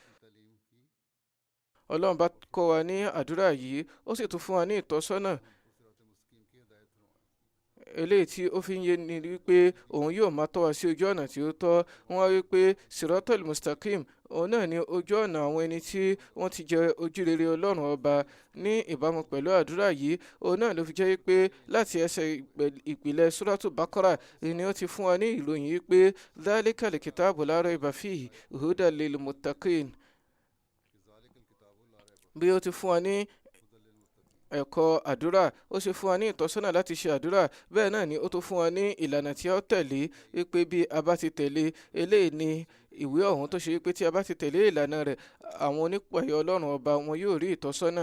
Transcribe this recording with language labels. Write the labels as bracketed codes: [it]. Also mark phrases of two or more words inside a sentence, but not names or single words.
[yo] Ọlọ́run bá kọ́ wa ní àdúrà yìí ó sì tún fún wa ní ìtọ́sọ́nà eléyìí tí ó fi ń yé ni wípé òun yóò máa tọ́ wa sí ojú ọ̀nà tí ó tọ́. wọ́n wá wípé [ar] صراط المستقيم [yo] òun náà ni ojú ọ̀nà àwọn ẹni tí wọ́n ti jẹ ojúrere Ọlọ́run ọba. ní ìbámu pẹ̀lú àdúrà yìí òun náà ló fi jẹ́ pé láti ẹsẹ̀ ìpìlẹ̀ Suratu Baqara ni ó ti fún wa ní ìròyìn wípé [ar] ذلك الكتاب لا ريب فيه هدى للمتقين. [yo] bí ó ti fún wa ní ẹ̀kọ́ àdúrà ó ṣe fún wa ní ìtọ́sọ́nà láti ṣe àdúrà. bẹ́ẹ̀ náà ni ó tún fún wa ní ìlànà tí a ó tẹ̀lé wípé bí a bá ti tẹ̀lé eléyìí ni ìwé ọ̀hún tó ṣe wípé tí a bá ti tẹ̀lé ìlànà rẹ̀ àwọn onípààyà Ọlọ́run ọba wọn yóò rí ìtọ́sọ́nà.